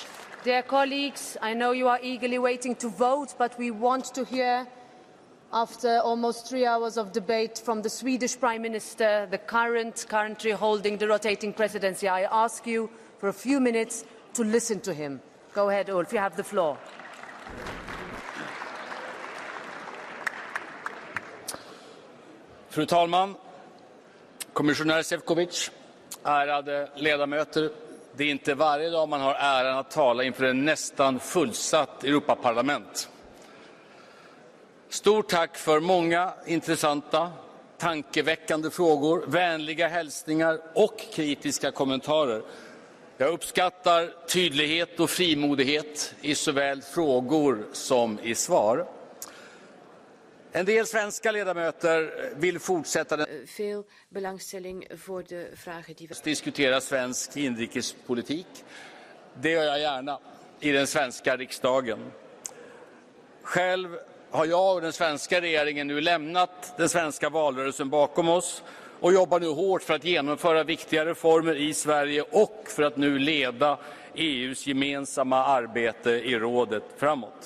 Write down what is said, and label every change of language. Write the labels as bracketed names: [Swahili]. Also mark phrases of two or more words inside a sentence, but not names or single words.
[English] Dear colleagues, I know you are eagerly waiting to vote, but we want to hear, after almost 3 hours of debate, from the Swedish Prime Minister, the currently holding the rotating presidency. I ask you for a few minutes to listen to him. Go ahead, Ulf, you have the floor. [Swedish] Fru talman, kommissionär Šefčovič, ärade ledamöter. Det är inte varje dag man har äran att tala inför en nästan fullsatt Europaparlament. Stort tack för många intressanta, tankeväckande frågor, vänliga hälsningar och kritiska kommentarer. Jag uppskattar tydlighet och frimodighet i såväl frågor som i svar. En del svenska ledamöter vill fortsätta [Dutch] Veel belangstelling voor de vragen die we [Swedish] diskutera svensk inrikespolitik. Det gör jag gärna i den svenska riksdagen. Själv har jag och den svenska regeringen nu lämnat den svenska valrörelsen bakom oss och jobbar nu hårt för att genomföra viktiga reformer i Sverige och för att nu leda EUs gemensamma arbete i rådet framåt.